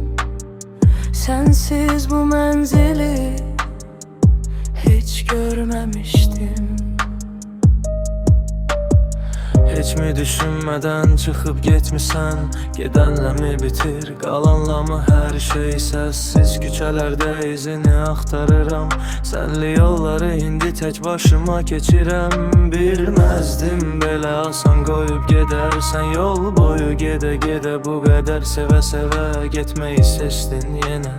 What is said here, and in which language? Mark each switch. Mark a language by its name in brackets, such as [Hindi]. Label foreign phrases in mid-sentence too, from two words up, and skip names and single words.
[Turkish] Sensiz bu menzili hiç görmemiştim. Hiç mi düşünmeden çıkıp gitmişsən? [Azerbaijani] Gedənlə mi bitir, qalanla mı hər şey səssiz? Küçələrdə izini axtarıram, sənli yolları indi tək başıma keçirəm. Bilməzdim belə asan qoyub gedərsən, yol boyu gedə-gedə bu qədər sevə-sevə getməyi seçdin yenə.